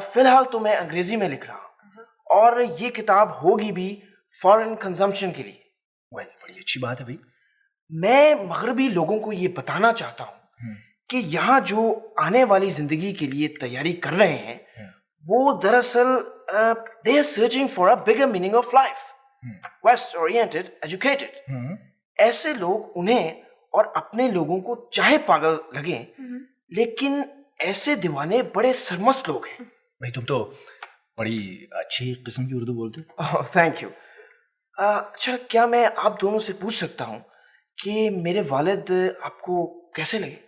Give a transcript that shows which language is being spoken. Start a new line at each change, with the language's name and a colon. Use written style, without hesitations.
Urdu: فی الحال تو میں انگریزی میں لکھ رہا ہوں، اور یہ کتاب ہوگی بھی فارن کنزمپشن کے لیے. بڑی اچھی بات ہے بھائی. میں مغربی لوگوں کو یہ بتانا چاہتا ہوں کہ یہاں جو آنے والی زندگی کے لیے تیاری کر رہے ہیں وہ دراصل
English: they are searching for a bigger meaning of life. West oriented, educated.
Urdu: ایسے لوگ انہیں اور اپنے لوگوں کو چاہے پاگل لگیں، لیکن ایسے دیوانے بڑے سرمست لوگ ہیں. بھائی تم تو بڑی اچھی قسم کی اردو بولتے ہو.
English: Thank you.
Urdu: اچھا، کیا میں آپ دونوں سے پوچھ سکتا ہوں کہ میرے والد آپ کو کیسے لگے؟